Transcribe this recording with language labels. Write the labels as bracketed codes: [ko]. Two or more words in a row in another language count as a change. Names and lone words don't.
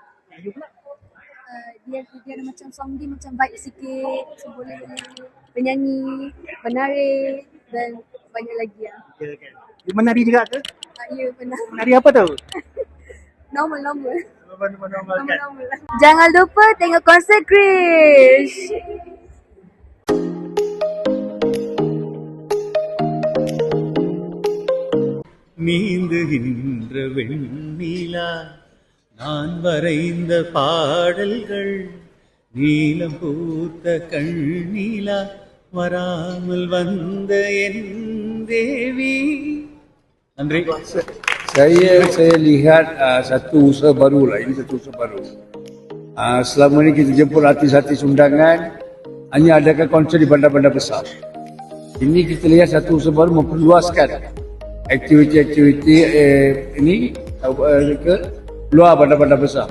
[ms] Dia ada macam song dia macam vibe sikit, so boleh penyanyi, penari dan banyak lagi ya. You menari juga ke? Ya, pernah. Menari apa tu? Normal. Kan? Jangan lupa tengok konsert Krish. [ta] நீந்துகின்ற வெண்ணிலா நான் வரைந்த பாடல்கள் நீலம் பூத்த கண்ணீலா வராமல் வந்த என் தேவி. நன்றி. [ms] Saya lihat satu usaha baru lah. Ini satu usaha baru. Selama ni kita jemput artis-artis undangan, hanya adakan konsert di bandar-bandar besar. Ini kita lihat satu usaha baru memperluaskan aktiviti-aktiviti ini ke luar bandar-bandar besar.